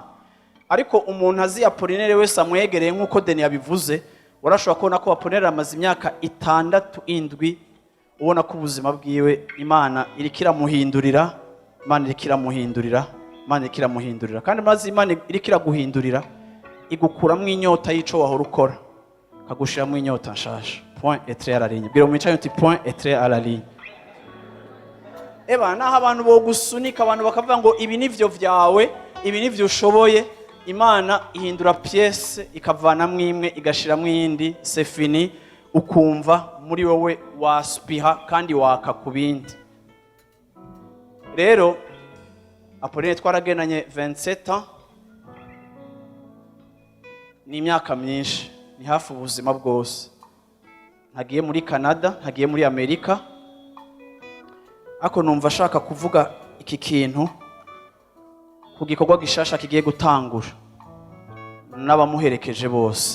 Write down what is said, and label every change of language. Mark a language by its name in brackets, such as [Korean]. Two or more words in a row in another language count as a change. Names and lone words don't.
[Rundi] Ariko umuntu azi Apollinaire wese amwegereye nk'uko Deni yabivuze, urashobora kubona ko Apollinaire amaze imyaka 6-7 ubona ko ubuzima bwiwe Imana irikira muhindurira, kandi maze Imana irikira guhindurira igukuramwe inyota y'ico wahora ukora kagushiramwe inyota nshasha. [French] Point et très à la ligne. [Rundi] Biro mwicaye uti [French] point et très à la ligne. [Rundi] Eba naho abantu bo gusunika abantu bakavuga ngo ibi nivyo vyawe, ibi nivyo ushoboye, Imana ihindura pièce ikavanamwe imwe igashiramwe iyindi, [French] c'est fini, [Rundi] ukumva muri wowe waspiha kandi waka kubindi. Rero Apollinaire twaragenanye 27 ans, ni imyaka myinshi, ni hafi ubuzima bwose. Ntagiye muri Canada, ntagiye muri Amerika, ako numva ashaka kuvuga iki kintu ku gikorwa gishasha kigiye gutangura n'abamuherekeje bose.